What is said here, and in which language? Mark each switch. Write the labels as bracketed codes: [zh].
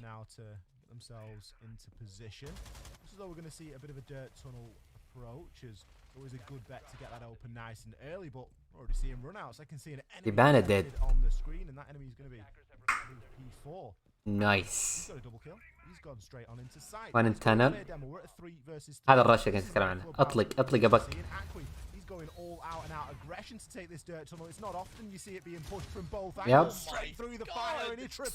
[en] Now to get themselves into position. This is though we're going to see a bit of a dirt tunnel approach, as always a good bet to get that open nice and early, but we're already seeing runouts. I can see an enemy on the screen, and that enemy is going to be P4. Nice. He's got a double kill. He's gone straight on into sight. [ar] وين التنل؟ هذا الرش اللي كنت اتكلم عنه. اطلق ابك. [en] He's going all out and out aggression to take this dirt tunnel. It's not often you see it being pushed from both angles. Straight through the fire and he triple